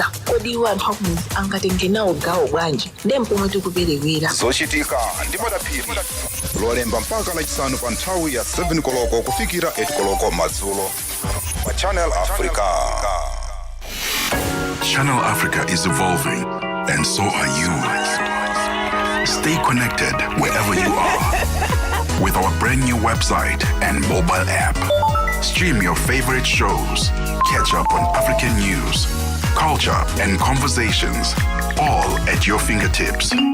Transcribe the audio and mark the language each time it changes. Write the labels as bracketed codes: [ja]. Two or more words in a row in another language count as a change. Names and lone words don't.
[ny] Kodi iwo anthu akumudzi angatenge nawo gawo bwanji? Ndiye mpomwe tikuperewera. Zochitika ndi madaphiri lolemba mpaka lachisanu pa nthawi ya 7 koloko kufikira 8 koloko madzulo pa Channel Africa. [en] Channel Africa is evolving, and so are you. Stay connected wherever you are with our brand new website and mobile app. Stream your favorite shows, catch up on African news, culture, and conversations, all at your fingertips.